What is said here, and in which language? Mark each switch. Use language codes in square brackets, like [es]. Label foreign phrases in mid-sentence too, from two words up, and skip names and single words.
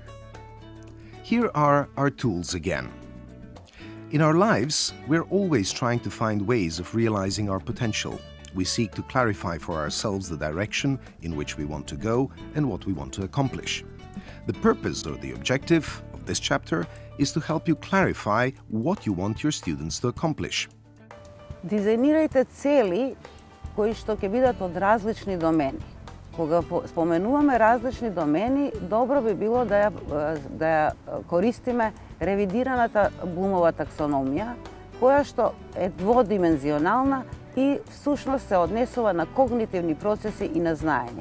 [en] Here are our tools again. In our lives, we're always trying to find ways of realizing our potential. We seek to clarify for ourselves the direction in which we want to go and what we want to accomplish. The purpose or the objective of this chapter is to help you clarify what you want your students to accomplish. [mk] Дизајнирајте цели кои што ќе бидат од различни домени. Кога споменуваме различни домени, добро би било да ја користиме ревидираната Блумова таксономија, која што е дводимензионална и всушност се однесува на когнитивни процеси и на знаење.